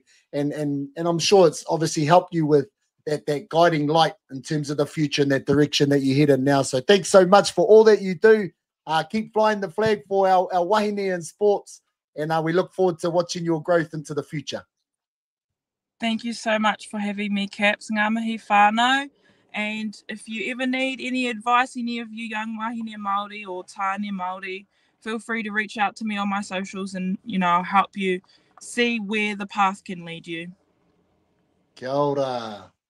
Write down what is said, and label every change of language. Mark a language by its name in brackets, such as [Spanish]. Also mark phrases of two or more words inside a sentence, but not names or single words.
[English] And I'm sure it's obviously helped you with that guiding light in terms of the future and that direction that you head in now. So thanks so much for all that you do. Keep flying the flag for our wāhine and sports, and we look forward to watching your growth into the future. Thank you so much for having me, Caps. [Māori] Ngā mihi whānau. [English] And if you ever need any advice, any of you young [Māori] wāhine Māori [English] or [Māori] tāne Māori, [English] feel free to reach out to me on my socials and, I'll help you see where the path can lead you. [Māori] Kia ora.